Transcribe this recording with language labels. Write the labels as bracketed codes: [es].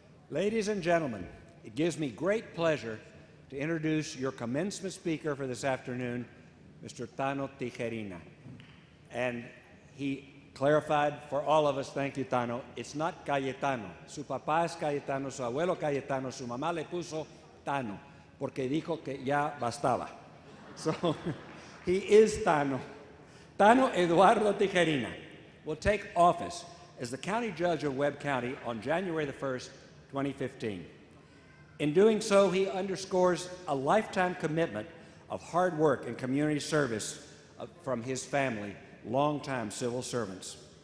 [en] Ladies and gentlemen, it gives me great pleasure to introduce your commencement speaker for this afternoon, Mr. Tano Tijarina. And he clarified for all of us, thank you, Tano, it's not Cayetano. [es] Su papá es Cayetano, su abuelo Cayetano, su mamá le puso Tano, porque dijo que ya bastaba. [en] So, he is Tano. Tano Eduardo Tijarina will take office as the county judge of Webb County on January the 1st, 2015. In doing so, he underscores a lifetime commitment of hard work and community service from his family, longtime civil servants.